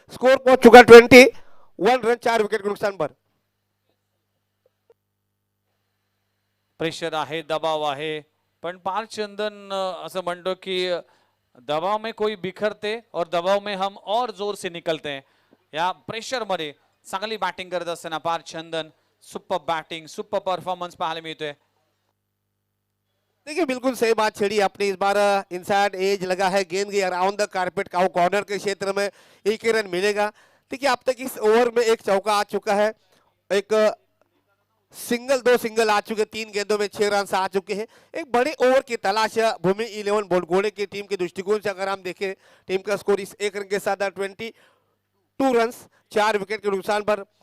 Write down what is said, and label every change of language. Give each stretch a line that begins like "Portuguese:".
Hindi: Score पहुंच चुका 21 run 4 wicket के नुकसान पर.
Marathi: प्रेशर आहे, दबाव आहे, पण पार चंदन असं म्हणतो की
Hindi: दबाव में कोई बिखरते और दबाव में हम और जोर से निकलते हैं.
Marathi: या प्रेशर मध्ये चांगली बॅटिंग करत असताना पार चंदन सुपर बैटिंग, सुपर परफॉर्मन्स पाहायला मिळतोय.
Hindi: देखिए बिल्कुल सही बात छेड़ी आपने. इस बार इनसाइड एज लगा है, गेंद गई अराउंड द कारपेट का कॉर्नर के क्षेत्र में. 1 रन मिलेगा. देखिए अब तक इस ओवर में 1 चौका आ चुका है, एक सिंगल 2 सिंगल आ चुके. 3 गेंदों में 6 रन आ चुके हैं. एक बड़े ओवर की तलाश भूमि इलेवन बोलगोड़े की टीम के दृष्टिकोण से अगर हम देखें टीम का स्कोर इस 1 रन के साथ 22 रन 4 विकेट के नुकसान पर.